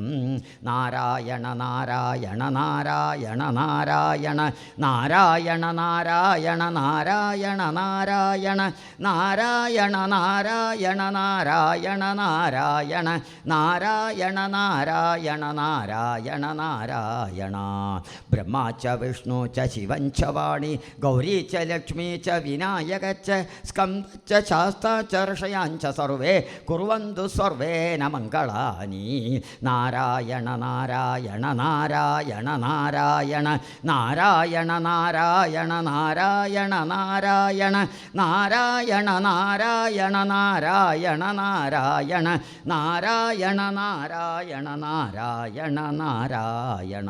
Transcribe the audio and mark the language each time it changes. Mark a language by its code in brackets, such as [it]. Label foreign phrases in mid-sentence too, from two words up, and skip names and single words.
[sa] നാരായണ നാരായണ നാരായണ നാരായണ നാരായണ നാരായണ നാരായണ നാരായണ നാരായണ നാരായണ നാരായണ നാരായണ നാരായണ നാരായണ നാരായണ നാരായണ. ബ്രഹ്മാ च विष्णु च शिवं च वाणी गौरी च लक्ष्मी च विनायक च स्कंद च शास्ता च ऋषयाञ्च सर्वे कुर्वन्तु सर्वेण मङ्गलानि. नारायण नारायण नारायण नारायण नारायण नारायण नारायण नारायण नारायण नारायण नारायण नारायण नारायण नारायण नारायण नारायण.